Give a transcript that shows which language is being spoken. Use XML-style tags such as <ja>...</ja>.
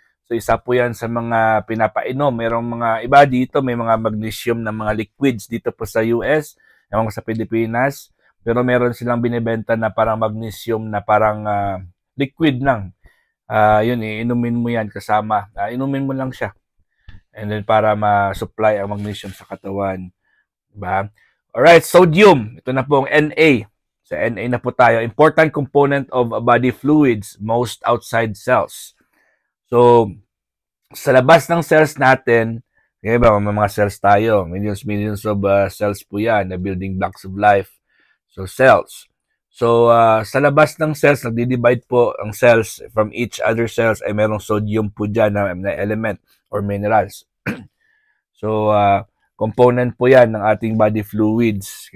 <tl>So, isa po yan sa mga pinapainom. Merong mga iba dito, may mga magnesium na mga liquids dito po sa US, ewan ko sa Pilipinas. Pero meron silang binibenta na parang magnesium na parang liquid lang. Yun, inumin mo yan kasama. Inumin mo lang siya.</tl> <en>And then</en> <tl>para ma-supply ang magnesium sa katawan. Diba? Alright, sodium. Ito na po ang Na. Sa Na na po tayo.</tl> <en>Important component of body fluids, most outside cells.</en> <tl>So, sa labas ng cells natin, may mga cells tayo.</tl> <en>Millions of cells</en> <tl>po yan,</tl> <en>the building blocks of life.</en> <tl>So, cells. So, sa labas ng cells, nagdi-divide po ang cells</tl> <en>from each other cells</en> <tl>ay merong sodium po dyan na element or minerals. So, component po yan ng ating body fluids.</tl>